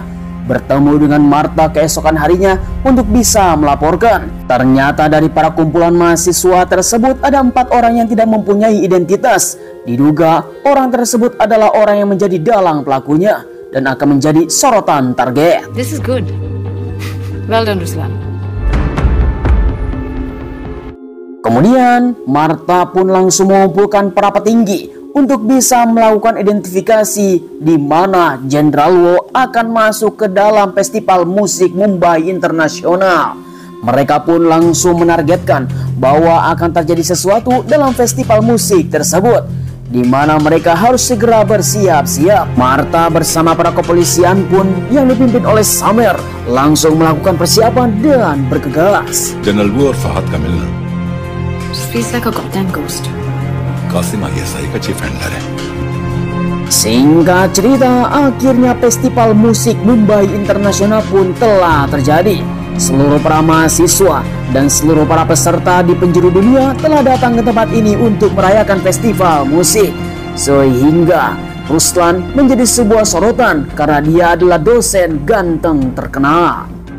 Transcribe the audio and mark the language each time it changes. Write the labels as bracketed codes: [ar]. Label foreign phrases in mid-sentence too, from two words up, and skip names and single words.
[id] Bertemu dengan Marta keesokan harinya untuk bisa melaporkan. Ternyata dari para kumpulan mahasiswa tersebut ada 4 orang yang tidak mempunyai identitas. Diduga orang tersebut adalah orang yang menjadi dalang pelakunya dan akan menjadi sorotan target. [en] This is good. Well done, Ruslan. [id] Kemudian Marta pun langsung mengumpulkan para petinggi untuk bisa melakukan identifikasi di mana Jenderal Wo akan masuk ke dalam festival musik Mumbai Internasional. Mereka pun langsung menargetkan bahwa akan terjadi sesuatu dalam festival musik tersebut, di mana mereka harus segera bersiap-siap. Marta bersama para kepolisian pun yang dipimpin oleh Samir langsung melakukan persiapan dan bergegas. [hi] जनरल वो और फहद का मिलना [en] Just feels like a goddamn ghost. [hi] कासिम ISI का [en] chief handler [hi] है। [id] Singkat cerita, akhirnya festival musik Mumbai Internasional pun telah terjadi. Seluruh para mahasiswa dan seluruh para peserta di penjuru dunia telah datang ke tempat ini untuk merayakan festival musik. Sehingga Ruslan menjadi sebuah sorotan karena dia adalah dosen ganteng terkenal.